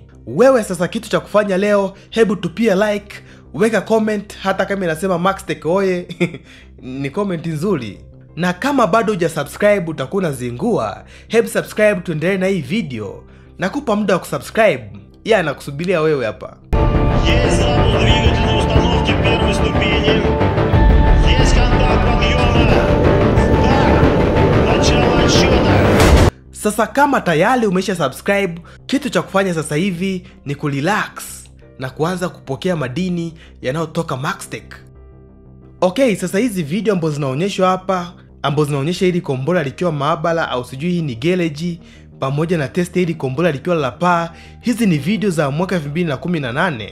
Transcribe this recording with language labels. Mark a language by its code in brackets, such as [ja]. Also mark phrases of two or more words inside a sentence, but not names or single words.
[sw] Wewe sasa, kitu cha kufanya leo, hebu tupia like, weka comment, hata kama inasema Maxtech oye. Ni comment nzuri. Na kama bado hujasubscribe utakuwa unazingua, hebu subscribe tuendelee na hii video. Nakupa muda wa kusubscribe. Nakusubiria wewe hapa. [ru] Есть запуск двигательной установки первой ступени. Есть контакт подъема. Так, начало отсчета. [sw] Sasa kama tayari umesha subscribe, kitu cha kufanya sasa hivi ni kurelax na kuanza kupokea madini yanayotoka Maxtech. Okay, sasa hizi video ambazo zinaonyeshwa hapa, ambazo zinaonyesha hili kombora likiwa maabara au sijui hii ni garage, pamoja na test hili kombora likiwa la paa, hizi ni video za mwaka 2018.